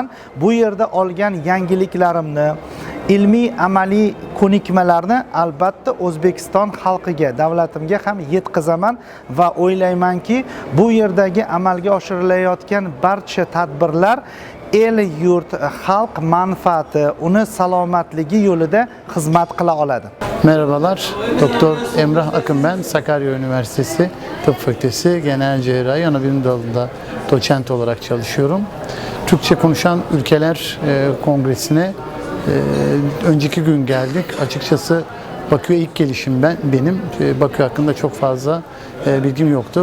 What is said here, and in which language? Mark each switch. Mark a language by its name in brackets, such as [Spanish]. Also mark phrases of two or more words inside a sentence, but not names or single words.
[Uzbek] Bu yerda olgan yangiliklarimni, ilmiy amaliy ko'nikmalarni albatta O'zbekiston xalqiga, davlatimga ham yetkazaman va o'ylaymanki, bu yerdagi amalga oshirilayotgan barcha tadbirlar el yurt, xalq manfaati, uni salomatligi yo'lida xizmat qila oladi. [Turkish] Merhabalar, Doktor Emrah Akın ben, Sakarya Üniversitesi Tıp Fakültesi Genel Cerrahi Anabilim Dalı'nda doçent olarak çalışıyorum. Türkçe konuşan ülkeler kongresine önceki gün geldik. Açıkçası Bakü'ye ilk gelişim benim. Bakü hakkında çok fazla bilgim yoktu.